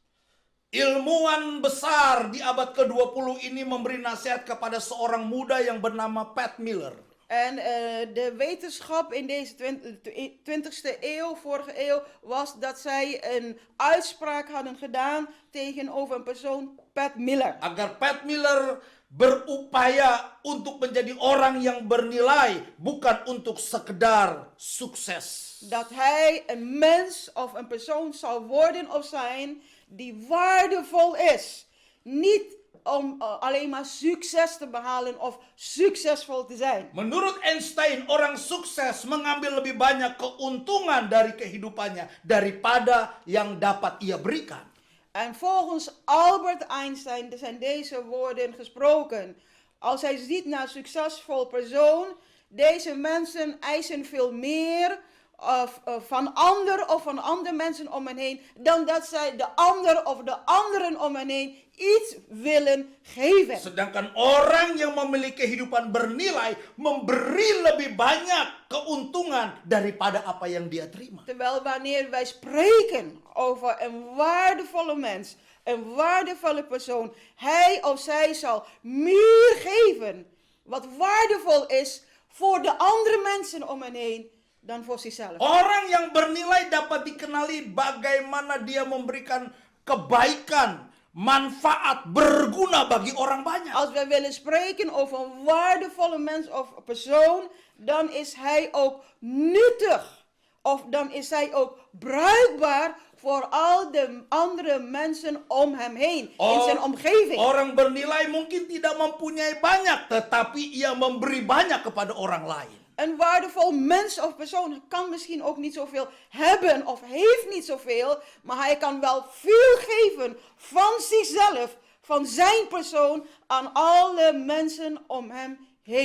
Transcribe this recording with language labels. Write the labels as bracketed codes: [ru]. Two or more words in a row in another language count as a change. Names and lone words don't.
[id] Ilmuwan besar di abad ke-20 ini memberi nasihat kepada seorang muda yang bernama Pat Miller. [nl] En de wetenschap in deze 20e eeuw, vorige eeuw, was dat zij een uitspraak hadden gedaan tegenover een persoon, Pat Miller. [id] Agar Pat Miller berupaya untuk menjadi orang yang bernilai, bukan untuk sekedar sukses. [nl] Dat hij een mens of een persoon zou worden of zijn die waardevol is. Niet om alleen maar succes te behalen of succesvol te zijn. [id] Menurut Einstein, orang sukses mengambil lebih banyak keuntungan dari kehidupannya daripada yang dapat ia berikan. [nl] En volgens Albert Einstein zijn deze woorden gesproken. Als hij ziet naar een succesvol persoon, deze mensen eisen veel meer van andere mensen om hen heen, dan dat zij de ander of de anderen om hen heen iets willen geven. [id] Sedangkan orang yang memiliki kehidupan bernilai memberi lebih banyak keuntungan daripada apa yang dia terima. [nl] Terwijl wanneer wij spreken over een waardevolle mens, een waardevolle persoon, hij of zij zal meer geven wat waardevol is voor de andere mensen om hen heen dan voor zichzelf. [id] Orang yang bernilai dapat dikenali bagaimana dia memberikan kebaikan, manfaat, berguna bagi orang banyak. [nl] Als wij willen spreken over een waardevolle mens of persoon, dan is hij ook nuttig. Of dan is hij ook bruikbaar voor al de andere mensen om hem heen, in zijn omgeving. [id] Orang bernilai mungkin tidak mempunyai banyak, tetapi ia memberi banyak kepada orang lain. [nl] Een waardevol mens of persoon kan misschien ook niet zoveel hebben of heeft niet zoveel, maar hij kan wel veel geven van zichzelf, van zijn persoon, aan alle mensen om hem heen.